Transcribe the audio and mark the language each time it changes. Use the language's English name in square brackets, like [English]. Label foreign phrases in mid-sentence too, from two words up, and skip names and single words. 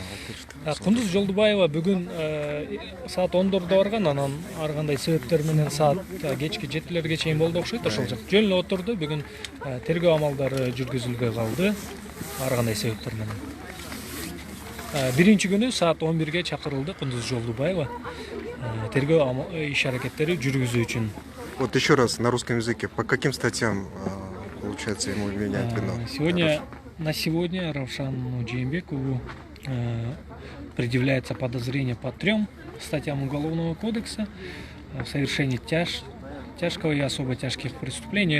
[Kyrgyz] Кундуз Жолдубаева бүгүн саат 10-дордо барган, анан ар кандай себептер менен саат кечки 7-лерге чейин болду окшойт, ошол жак жөн эле отурду. Бүгүн тергөө амалдары жүргүзүлбөй калды ар кандай себептер менен. Биринчи күнү саат 11-ге чакырылды Кундуз Жолдубаева тергөө иш аракеттери жүргүзүү үчүн. [Russian] Вот еще раз на русском языке, по каким статьям, получается, ему вменяют вину? На сегодня Равшану Жээнбекову предъявляется подозрение по 3 статьям Уголовного кодекса в совершении тяжкого и особо тяжких преступлений.